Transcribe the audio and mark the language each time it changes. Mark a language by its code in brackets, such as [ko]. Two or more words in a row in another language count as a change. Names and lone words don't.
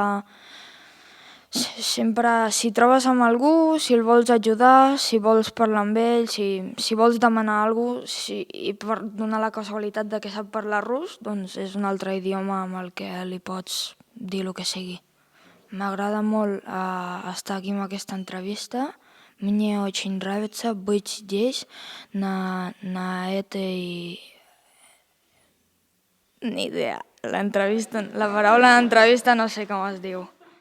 [ca] si trobes amb algú, si el vols ajudar, si vols parlar amb ell, si vols demanar alguna cosa, i per donar la casualitat de que sap parlar rus, doncs és un altre idioma amb el que li pots dir el que sigui. M'agrada molt estar aquí amb aquesta entrevista. [ru] Мне очень нравится быть здесь, на этой... [ca] Ni idea. La paraula entrevista no sé com es diu.